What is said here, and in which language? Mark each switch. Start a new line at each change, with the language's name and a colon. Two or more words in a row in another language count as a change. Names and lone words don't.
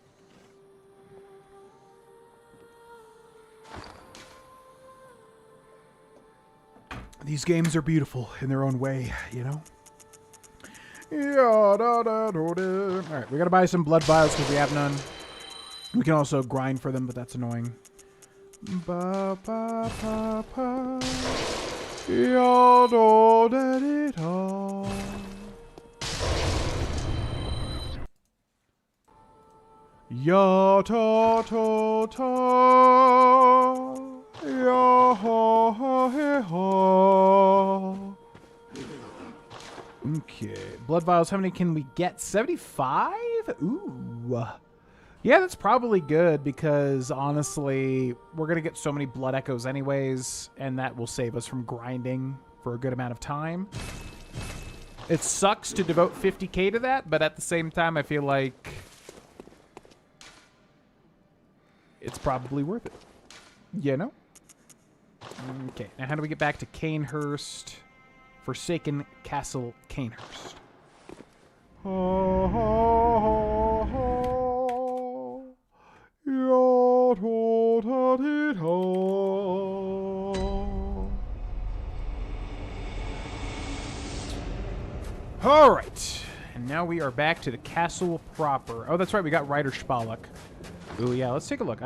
English: These games are beautiful in their own way, you know? Alright, we gotta buy some blood vials because we have none. We can also grind for them, but that's annoying. Ba, ba, ba, ba. Ya, do, da, di, da. Ya, ta, ta, ta. Ya, ha, ha, he, ha. Okay, blood vials, how many can we get? 75? Ooh. Yeah, that's probably good because, honestly, we're going to get so many blood echoes anyways, and that will save us from grinding for a good amount of time. It sucks to devote 50k to that, but at the same time, I feel like it's probably worth it. You know? Okay, now how do we get back to Cainhurst? Forsaken Castle, Cainhurst. Ha, ha, ha, ha. All right, and now we are back to the castle proper. Oh, that's right, we got Rider Spalek. Ooh, yeah, let's take a look.